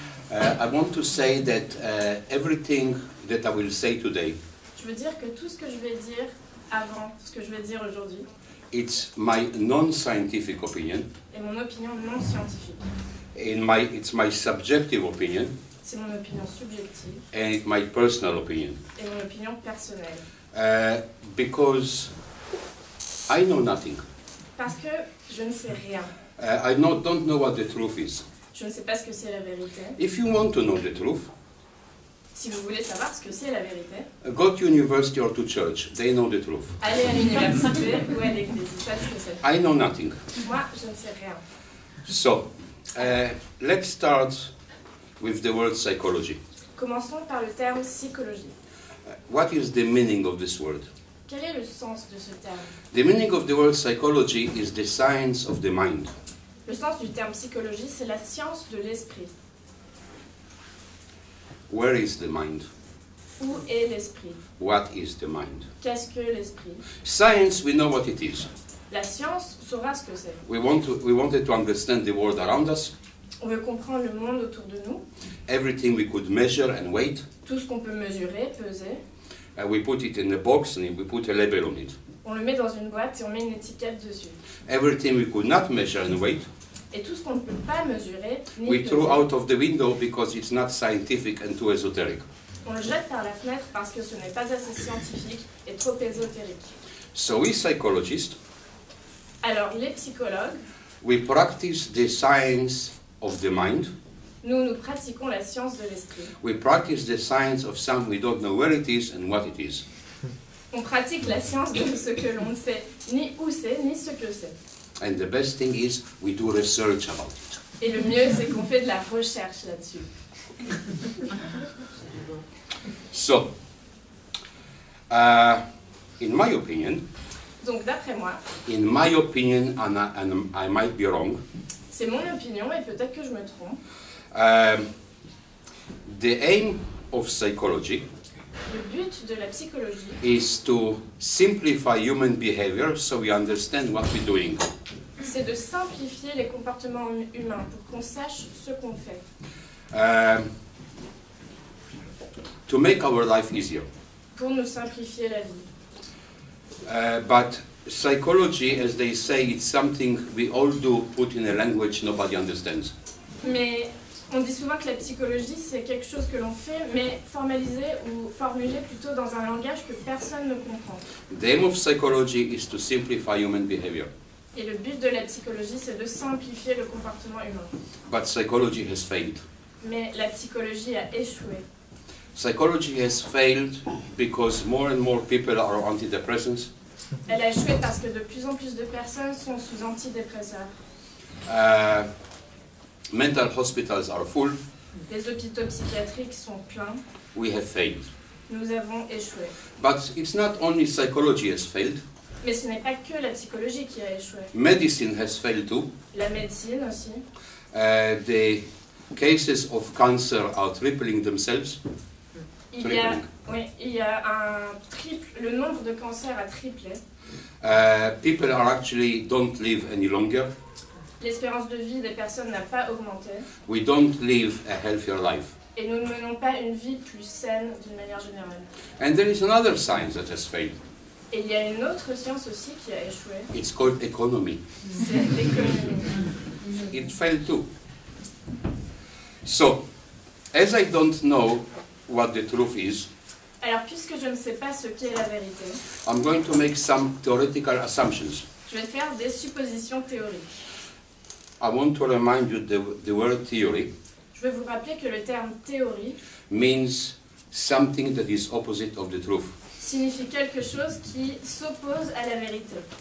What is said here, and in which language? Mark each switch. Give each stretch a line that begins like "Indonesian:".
English: I want to say that everything that I will say today,
French: je veux dire que tout ce que je vais dire avant ce que je vais dire aujourd'hui,
English: it's my non-scientific opinion.
French: Et mon opinion non scientifique.
English: It's my subjective opinion.
French: C'est mon opinion subjective.
English: And it's my personal opinion.
French: Et mon opinion personnelle.
English: Because I know nothing.
French: Parce que je ne sais rien.
English: I don't know what the truth is.
French: Je ne sais pas ce que c'est la vérité.
English: If you want to know the truth,
French: si vous voulez savoir ce que c'est la vérité,
English: go to university or to church. They know the truth.
French: Allez à l'université ou à l'église, ils savent ce que c'est.
English: I know nothing.
French: Moi, je ne sais rien.
English: So, let's start with the word psychology.
French: Commençons par le terme psychologie.
English: What is the meaning of this word?
French: Quel est le sens de ce terme?
English: The meaning of the word psychology is the science of the mind.
French: Le sens du terme psychologie, c'est la science de l'esprit.
English: Where is the mind?
French: Où est l'esprit?
English: What is the mind?
French: Qu'est-ce que l'esprit?
English: Science, we know what it is.
French: La science saura ce que c'est.
English: We wanted to understand the world around us.
French: On veut comprendre le monde autour de nous.
English: Everything we could measure and weight.
French: Tout ce qu'on peut mesurer, peser.
English: We put it in a box and we put a label on it.
French: On le met dans une boîte et on met une étiquette dessus.
English: Everything we could not measure and weight.
French: Et tout ce qu'on ne peut pas mesurer, ni
English: we
French: peser,
English: threw out of the window because it's not scientific and too esoteric.
French: On le jette par la fenêtre parce que ce n'est pas assez scientifique et trop ésotérique.
English: So we psychologists,
French: alors les psychologues,
English: we practice the science of the mind.
French: Nous pratiquons la science de l'esprit.
English: We practice the science of something we don't know where it is and what it is.
French: On pratique la science de ce que l'on ne sait ni où c'est ni ce que c'est.
English: And the best thing is we do research about it.
French: Et le mieux, c'est qu'on fait de la recherche là-dessus.
English: So, in my opinion,
French: donc d'après moi,
English: in my opinion, and I might be wrong,
French: c'est mon opinion et peut-être que je me trompe.
English: The aim of psychology
French: le but de la psychologie
English: is to simplify human behavior so we understand what we're doing.
French: C'est de simplifier les comportements humains pour qu'on sache ce qu'on fait.
English: To make our life easier.
French: Pour nous simplifier la vie.
English: But psychology, as they say, it's something we all do put in a language nobody understands.
French: Mais on dit souvent que la psychologie, c'est quelque chose que l'on fait, mais formalisé ou formulé plutôt dans un langage que personne ne comprend.
English: The aim of psychology is to simplify human behavior.
French: Et le but de la psychologie, c'est de simplifier le comportement humain.
English: But psychology has failed.
French: Mais la psychologie a échoué.
English: Psychology has failed because more and more people are on antidepressants.
French: Elle a échoué parce que de plus en plus de personnes sont sous antidépresseurs.
English: Mental hospitals are full.
French: Les hôpitaux psychiatriques sont pleins.
English: We have failed.
French: Nous avons échoué.
English: But it's not only psychology has failed.
French: Mais ce n'est pas que la psychologie qui a échoué.
English: Medicine has failed too.
French: La médecine aussi.
English: The cases of cancer are tripling themselves.
French: Il y a le nombre de cancers a triplé.
English: People are actually don't live any longer.
French: L'espérance de vie des personnes n'a pas augmenté.
English: We don't live a healthier life.
French: Et nous ne menons pas une vie plus saine d'une manière générale.
English: And there is another science that has failed.
French: Et il y a une autre science aussi qui a échoué.
English: It's called economy.
French: C'est l'économie.
English: It failed too. So, as I don't know what the truth is,
French: alors puisque je ne sais pas ce qu'est la vérité,
English: I'm going to make some theoretical assumptions.
French: Je vais faire des suppositions théoriques.
English: I want to remind you the word theory.
French: Je vais vous rappeler que le terme théorie
English: means something that is opposite of the truth.
French: Signifie quelque chose qui s'oppose à la vérité.